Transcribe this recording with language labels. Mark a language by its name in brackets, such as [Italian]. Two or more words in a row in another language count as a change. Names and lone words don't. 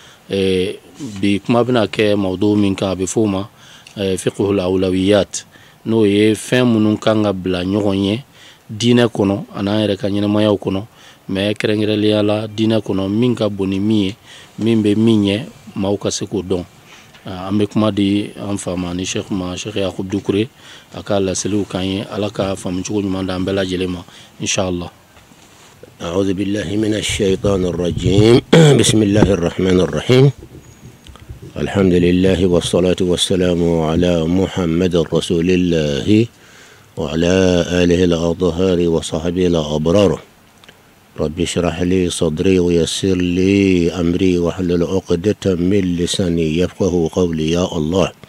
[Bambara] bi kuma bɛna kɛ mawdu min kan a bɛ fɔ o ma [Arabic] fiqhul awlawiyat [Bambara] n'o ye fɛn minnu kan ka bila ɲɔgɔn ye diinɛ kɔnɔ an'an yɛrɛ ka ɲɛnɛmayaw kɔnɔ mais kɛrɛnkɛrɛnnenya la diinɛ kɔnɔ min ka bon ni min ye min bɛ min ɲɛ maaw ka se k'o dɔn an bɛ kuma di an fa ma ni Cheikh Yakub Doucouré a ka laseliw kan ye ala ka faamucogo ɲuman d'an bɛɛ lajɛlen ma inshallah. [Arabic] أعوذ بالله من الشيطان الرجيم بسم الله الرحمن الرحيم الحمد لله والصلاة والسلام على محمد رسول الله وعلى آله الأطهار وصحبه الأبرار رب اشرح لي صدري ويسر لي أمري واحلل عقدة من لساني يفقه قولي يا الله